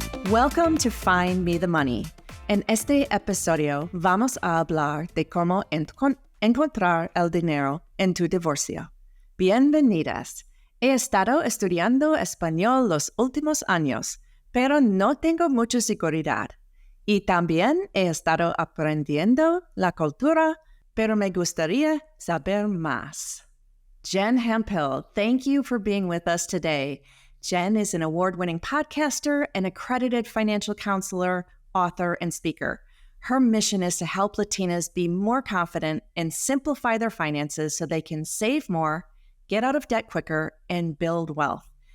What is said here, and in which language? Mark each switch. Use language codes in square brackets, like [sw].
[en] Welcome to Find Me the Money. [es] En este episodio vamos a hablar de cómo encontrar el dinero en tu divorcio. Bienvenidas. He estado estudiando español los últimos años, pero no tengo mucha seguridad. Y también he estado aprendiendo la cultura, pero me gustaría saber más. [en] Jen Hemphill, thank you for being with us today. Jen is an award-winning podcaster, an accredited financial counselor, author, and speaker. Her mission is to help Latinas be more confident and simplify their finances so they can save more, get out of debt quicker, and build wealth.